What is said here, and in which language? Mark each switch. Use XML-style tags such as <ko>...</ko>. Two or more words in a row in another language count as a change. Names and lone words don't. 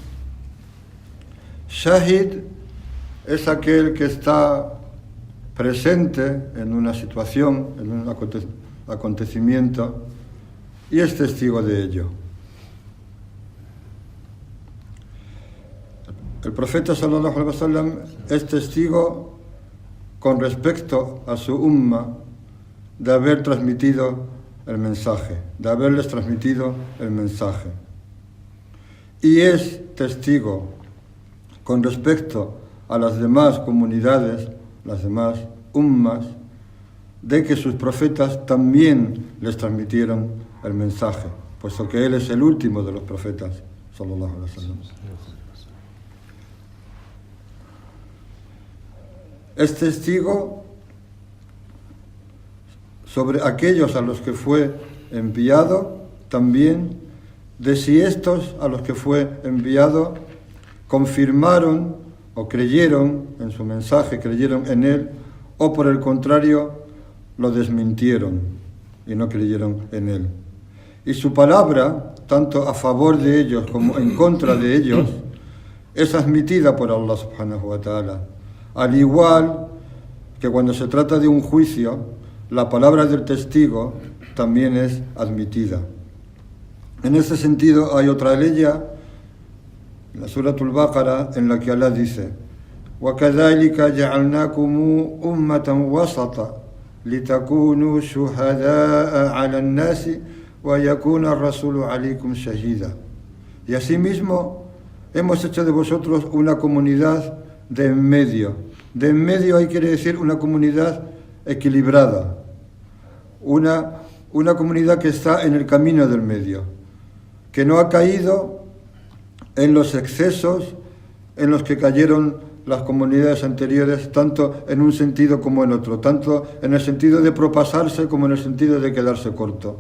<es>Shahid es aquel que está presente en una situación, en un acontecimiento, y es testigo de ello. El profeta</es> <ar>صلى الله عليه وسلم</ar> <es>es testigo con respecto a su umma de haber transmitido el mensaje, de haberles transmitido el mensaje. Y es testigo con respecto a las demás comunidades, las demás ummas, de que sus profetas también les transmitieron el mensaje, puesto que él es el último de los profetas</es> <ar>صلى الله عليه وسلم.</ar> <es>Es testigo sobre aquellos a los que fue enviado, también de si estos a los que fue enviado confirmaron o creyeron en su mensaje, creyeron en él, o por el contrario lo desmintieron y no creyeron en él. Y su palabra, tanto a favor de ellos como en contra de ellos, es admitida por Allah</es> <ar>سبحانه وتعالى.</ar> <es>Al igual que cuando se trata de un juicio, la palabra del testigo también es admitida. En ese sentido hay otra aleya, la Suratul Baqara, en la que Allah dice:</es> <ar>وَكَذَلِكَ جَعَلْنَاكُمْ أُمَّةً وَسَطًا لِتَكُونُوا شُهَدَاءَ عَلَى النَّاسِ وَيَكُونَ الرَّسُولُ عَلَيْكُمْ شَهِيدًا.</ar> <es>Y asimismo hemos hecho de vosotros una comunidad de en medio. De en medio ahí quiere decir una comunidad equilibrada, una comunidad que está en el camino del medio, que no ha caído en los excesos en los que cayeron las comunidades anteriores, tanto en un sentido como en otro, tanto en el sentido de propasarse como en el sentido de quedarse corto.</es>